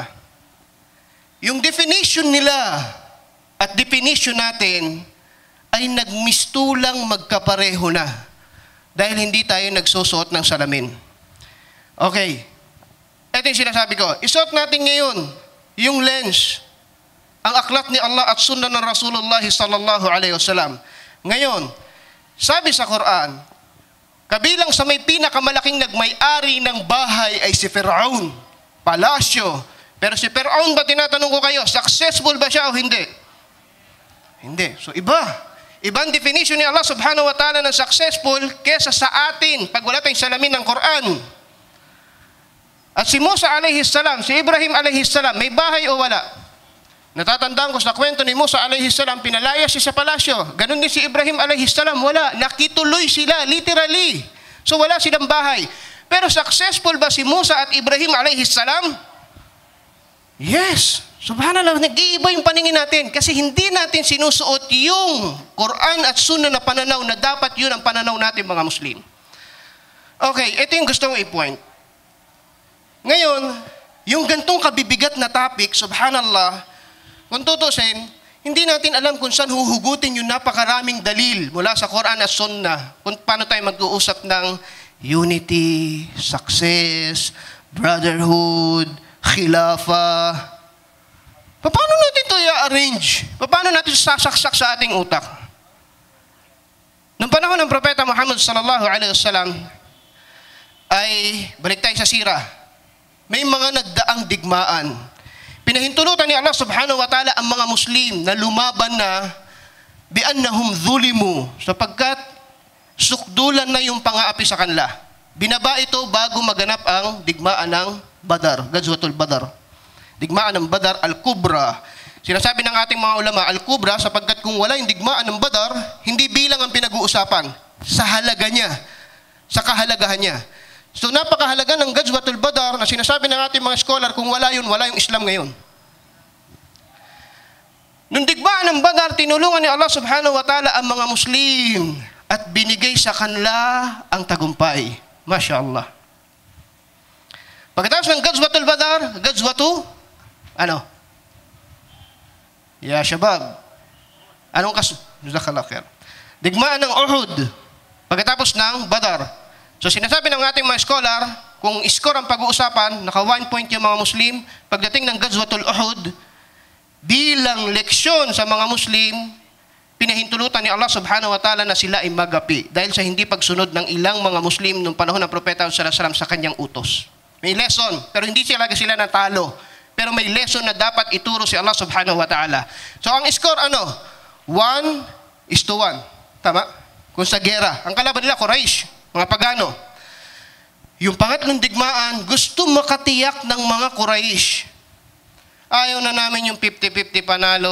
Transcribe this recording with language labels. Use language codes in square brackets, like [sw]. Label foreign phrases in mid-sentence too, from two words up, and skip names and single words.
[tl] Yung definition nila at definition natin ay nagmistulang magkapareho na dahil hindi tayo nagsusuot ng salamin. Okay. Ito yung sinasabi ko. Isuot natin ngayon yung lens, ang aklat ni Allah at sunnah ng Rasulullah [ar] صلى الله عليه وسلم. [tl] Ngayon, sabi sa Quran, kabilang sa may pinakamalaking nagmay-ari ng bahay ay si Fir'aun, palasyo. Pero si Fir'aun ba, tinatanong ko kayo, successful ba siya o hindi? Hindi. So iba. Ibang definition ni Allah [ar] سبحانه وتعالى [tl] ng successful kesa sa atin pag wala tayong salamin ng Quran. At si Musa [ar] عليه السلام, [tl] si Ibrahim [ar] عليه السلام, [tl] may bahay o wala? Natatandaan ko sa kwento ni Musa [ar] عليه السلام, [tl] pinalaya siya sa palasyo. Ganun din si Ibrahim [ar] عليه السلام, [tl] wala. Nakituloy sila, literally. So wala silang bahay. Pero successful ba si Musa at Ibrahim [ar] عليه السلام? [tl] Yes. Subhanallah, nag-iiba yung paningin natin kasi hindi natin sinusuot yung Quran at Sunnah na pananaw na dapat yun ang pananaw natin mga Muslim. Okay, ito yung gusto kong i-point. Ngayon, yung gantong kabibigat na topic, subhanallah, kung tutusin, hindi natin alam kung saan huhugutin yung napakaraming dalil mula sa Quran at Sunnah kung paano tayo mag-uusap ng unity, success, brotherhood, khilafah. Paano natin ito i-arrange? Paano natin sasaksak sa ating utak? Noong panahon ng Propeta Muhammad [ar] صلى الله عليه وسلم [tl] ay balik tayo sa sira. May mga nagdaang digmaan. Pinahintulutan ni Allah [ar] سبحانه وتعالى [tl] ang mga Muslim na lumaban na [ar] بأنهم ظلموا [tl] sapagkat sukdulan na yung pang-aapi sa kanila. Binaba ito bago maganap ang digmaan ng Badar, Ghazwatul Badar. Digmaan ng Badar al-Kubra. Sinasabi ng ating mga ulama, al-Kubra, sapagkat kung wala yung digmaan ng Badar, hindi bilang ang pinag-uusapan sa halaga niya, sa kahalagahan niya. So napakahalaga ng Ghazwatul Badar na sinasabi ng ating mga scholar, kung wala yun, wala yung Islam ngayon. Nung digmaan ng Badar, tinulungan ni Allah [ar] سبحانه وتعالى [tl] ang mga Muslim at binigay sa kanila ang tagumpay. [ar] ما شاء الله. [tl] Pagkatapos ng Ghazwatul Badar, Ghazwatu, ano? [ar] يا شباب. Anong جزاك الله خير. [tl] Digmaan ng Uhud, pagkatapos ng Badar. So sinasabi ng ating mga scholar, kung score ang pag-uusapan, naka 1 point yung mga Muslim, pagdating ng Ghazwatul Uhud, bilang leksyon sa mga Muslim, pinahintulutan ni Allah [ar] سبحانه وتعالى [tl] na sila ay magapi dahil sa hindi pagsunod ng ilang mga Muslim nung panahon ng Propeta [ar] صلى الله عليه وسلم [tl] sa kanyang utos. May lesson, pero hindi sila natalo. Pero may lesson na dapat ituro si Allah [ar] سبحانه وتعالى. [tl] So ang score ano? 1-1. Tama? Kung sa gera. Ang kalaban nila, Quraysh, mga pagano. Yung pangatlong digmaan, gusto makatiyak ng mga Quraysh. Ayaw na namin yung 50-50 panalo.